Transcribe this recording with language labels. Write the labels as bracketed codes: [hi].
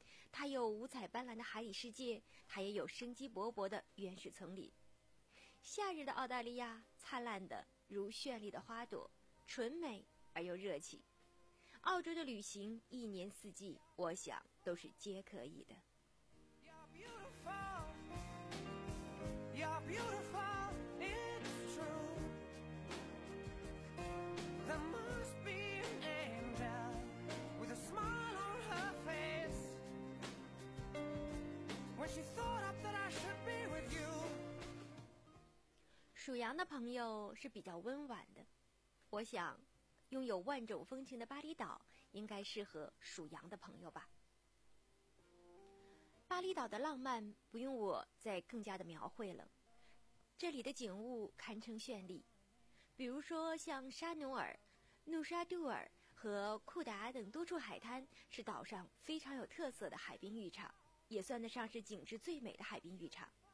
[zh] 它有五彩斑斓的海底世界，它也有生机勃勃的原始丛林。夏日的澳大利亚灿烂的如绚丽的花朵，纯美而又热情。澳洲的旅行一年四季我想都是皆可以的。 [en] You're beautiful, you're beautiful, it's true. There must be an angel with a smile on her face. When she thought up that I should be with you. [zh] 属羊的朋友是比较温婉的，我想拥有万种风情的巴厘岛应该适合属羊的朋友吧。巴厘岛的浪漫不用我再更加的描绘了，这里的景物堪称绚丽，比如说像沙努尔、努沙杜尔和库达等多处海滩是岛上非常有特色的海滨浴场，也算得上是景致最美的海滨浴场。